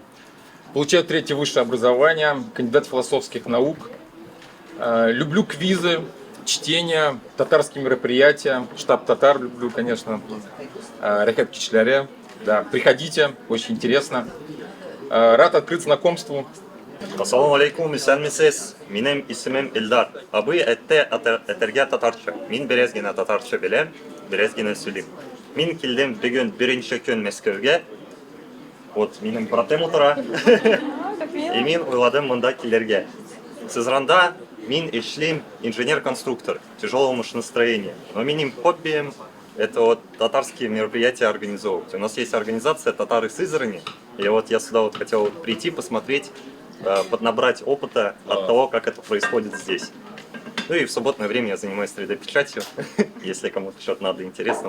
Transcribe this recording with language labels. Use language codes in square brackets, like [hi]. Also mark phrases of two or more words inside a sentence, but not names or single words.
[ru] Получаю 3-е высшее образование, кандидат философских наук. Люблю квизы, чтение, татарские мероприятия, штаб татар люблю, конечно, Рахат Кичларе. Да, приходите, очень интересно. Рад открыть знакомству. [ar] السلام عليكم, [tt] исәнмесез. Минем исемем Илдар. Абый әтәргә татарча. Мин берәзгенә татарча беләм, берәзгенә сөйлим. Мин килдем бүген беренче көн Мәскәүгә. Вот минем братым утыра. И мин уйладым монда килергә. Сызранда мин эшлим [ru] инженер-конструктор тяжелого машиностроения. Но [tt] минем хоббием [ru] это вот татарские мероприятия организовывать. У нас есть организация «Татары Сызрани», и вот я сюда вот хотел прийти, посмотреть, поднабрать опыта от того, как это происходит здесь. Ну и в субботное время я занимаюсь 3D-печатью, если кому-то что-то надо интересно.